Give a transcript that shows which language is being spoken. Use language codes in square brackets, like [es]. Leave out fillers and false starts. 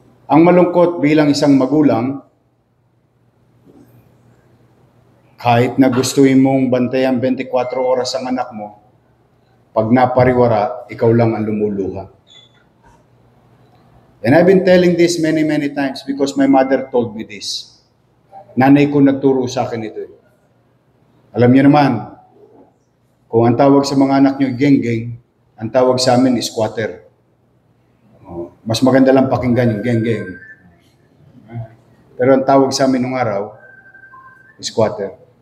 [tl] Ang malungkot bilang isang magulang, kahit na gustuin mong bantayan 24 oras ang anak mo, pag napariwara, ikaw lang ang lumuluha. [en] And I've been telling this many, many times because my mother told me this. [tl] Nanay ko nagturo sa akin ito. Alam niyo naman, kung ang tawag sa mga anak niyo geng-geng, ang tawag sa amin is squatter. Mas maganda lang pakinggan yung geng-geng. Pero ang tawag sa amin nung araw, is squatter.